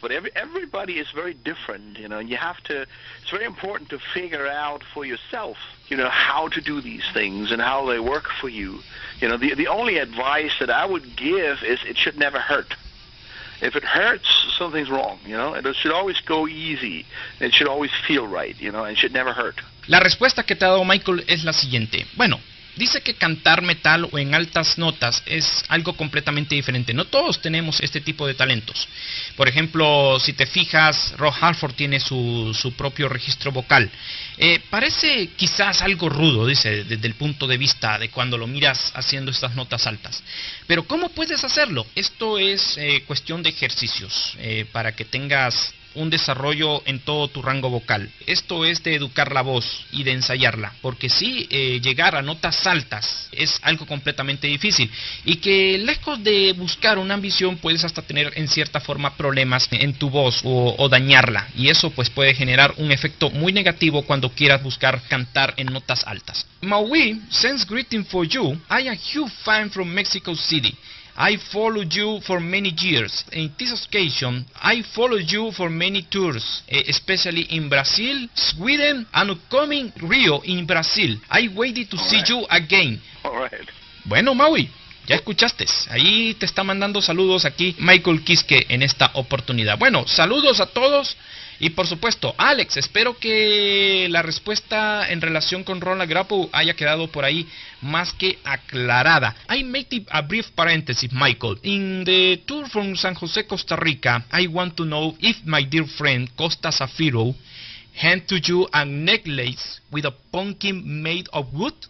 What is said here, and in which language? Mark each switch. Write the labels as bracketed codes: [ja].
[en] But everybody is very different, you know. And you have to. It's very important to figure out for yourself, you know, how to do these things and how they work for you. You know, the only advice that I would give is it should never hurt. If it hurts, something's wrong, you know. It should always go easy. It should always feel right, you know, and it should never hurt. [es] La respuesta que te ha dado Michael es la siguiente. Bueno, dice que cantar metal o en altas notas es algo completamente diferente. No todos tenemos este tipo de talentos. Por ejemplo, si te fijas, Rob Halford tiene su propio registro vocal. Parece quizás algo rudo, dice, desde el punto de vista de cuando lo miras haciendo estas notas altas. Pero ¿cómo puedes hacerlo? Esto es cuestión de ejercicios para que tengas un desarrollo en todo tu rango vocal. Esto es de educar la voz y de ensayarla, porque sí, llegar a notas altas es algo completamente difícil y que lejos de buscar una ambición puedes hasta tener en cierta forma problemas en tu voz o dañarla, y eso pues puede generar un efecto muy negativo cuando quieras buscar cantar en notas altas. [en] Maui sends greeting for you. I am a huge fan from Mexico City. I followed you for many years. In this occasion, I followed you for many tours, especially in Brazil, Sweden, and upcoming Rio in Brazil. I waited to see you again. All right. [es] Bueno, Maui, ya escuchaste. Ahí te está mandando saludos aquí Michael Kiske en esta oportunidad. Bueno, saludos a todos. Y por supuesto, Alex, espero que la respuesta en relación con Ronald Grappo haya quedado por ahí más que aclarada. [en] I made a brief parenthesis, Michael. In the tour from San Jose, Costa Rica, I want to know if my dear friend Costa Zafiro hand to you a necklace with a pumpkin made of wood?